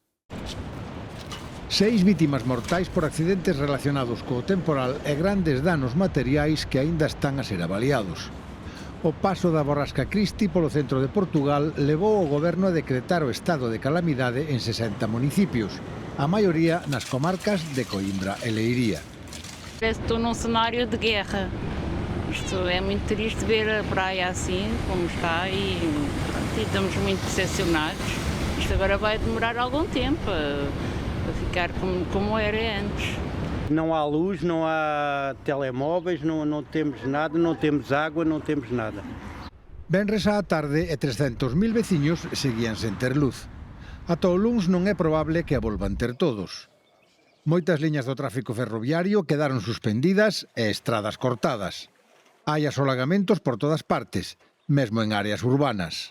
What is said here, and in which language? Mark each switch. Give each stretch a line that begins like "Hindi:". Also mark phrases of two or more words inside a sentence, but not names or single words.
Galician: 6 vítimas mortais por accidentes relacionados co temporal e grandes danos materiais que aínda están a ser avaliados. O paso da borrasca Cristi polo centro de Portugal levou o Goberno a decretar o estado de calamidade en 60 municipios, a maioría nas comarcas de Coimbra e Leiria.
Portuguese: Estou num cenário de guerra. Isto é muito triste ver a praia assim, como está, e estamos muito decepcionados. Isto agora vai demorar algum tempo a ficar como era antes. Não há luz, não há telemóveis, não temos nada, não temos água, não temos nada.
Galician: Venres á tarde e 300.000 veciños seguían sen ter luz. Ata o luns non é probable que a volvan ter todos. Moitas liñas do tráfico ferroviario quedaron suspendidas e estradas cortadas. Hai asolagamentos por todas partes, mesmo en áreas urbanas.